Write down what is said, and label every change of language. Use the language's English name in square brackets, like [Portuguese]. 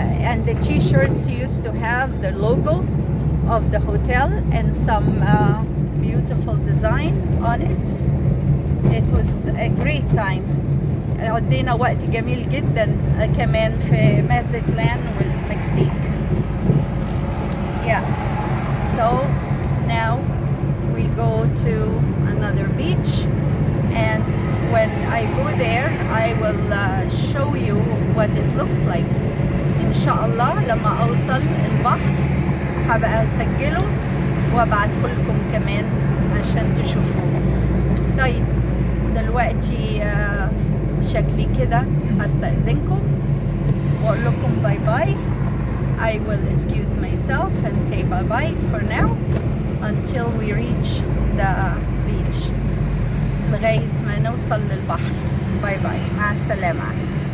[English] And the t-shirts used to have the logo of the hotel and some beautiful design on it. It was a great time. [Arabic] قضينا وقت جميل جدا كمان في مازتلان والمكسيك. [English] Yeah. So now we go to another beach, and when I go there I will show you what it looks like. [Arabic] إن شاء الله لما أوصل البحر هبقى أسجله وأبعته لكم كمان عشان تشوفوه. طيب دلوقتي شكلي كده هستأذنكم وأقول لكم باي باي. [English] I will excuse myself and say bye bye for now until we reach the beach. [Arabic] لغاية ما نوصل للبحر. باي باي, مع السلامة.